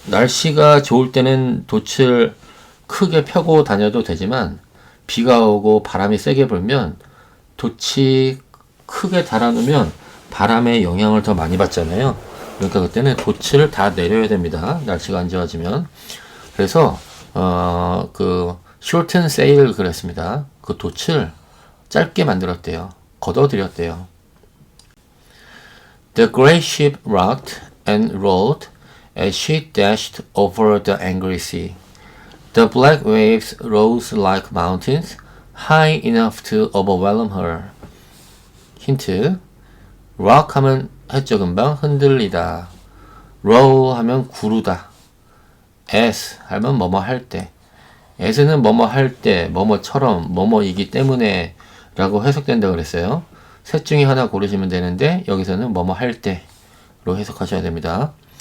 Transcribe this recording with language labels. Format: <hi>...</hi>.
<ko>날씨가 좋을 때는 돛을 크게 펴고 다녀도 되지만 비가 오고 바람이 세게 불면 돛이 크게 달아놓으면 바람의 영향을 더 많이 받잖아요. 그러니까 그때는 돛을 다 내려야 됩니다. 날씨가 안 좋아지면. 그래서 그</ko> <en>shorten sail</en> <ko>그랬습니다. 그 돛을 짧게 만들었대요. 걷어들였대요.</ko> <en>The great ship rocked and rolled as she dashed over the angry sea. The black waves rose like mountains, high enough to overwhelm her.</en> <ko>힌트. rock 하면 했죠 금방 흔들리다. roll 하면 구르다. as 하면 뭐뭐 할 때. as는 뭐뭐 할 때, 뭐뭐처럼, 뭐뭐이기 때문에 라고 해석된다고 그랬어요. 셋 중에 하나 고르시면 되는데 여기서는 뭐뭐 할 때로 해석하셔야 됩니다.</ko>